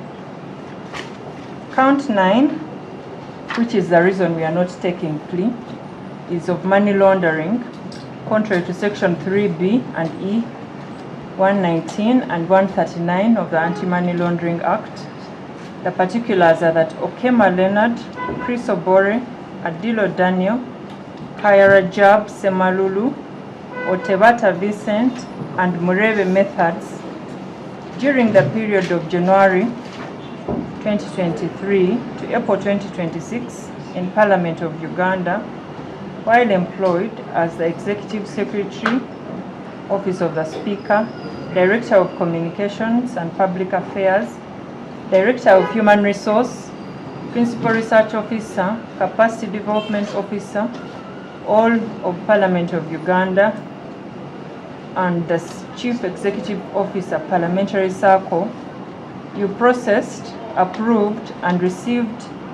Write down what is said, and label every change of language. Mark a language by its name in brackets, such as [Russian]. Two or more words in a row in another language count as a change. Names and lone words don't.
[English] Count 9, which is the reason we are not taking plea, is of money laundering, contrary to Section 3B and E, 119 and 139 of the Anti-Money Laundering Act. The particulars are that Okema Leonard, Chris Obore, Adilo Daniel, Kaya Rajab Semalulu, Otebata Vincent, and Murebe Methods during the period of January 2023 to April 2026 in Parliament of Uganda, while employed as the Executive Secretary, Office of the Speaker, Director of Communications and Public Affairs, Director of Human Resource, Principal Research Officer, Capacity Development Officer, all of Parliament of Uganda, and the Chief Executive Officer, Parliamentary Circle, you processed, approved, and received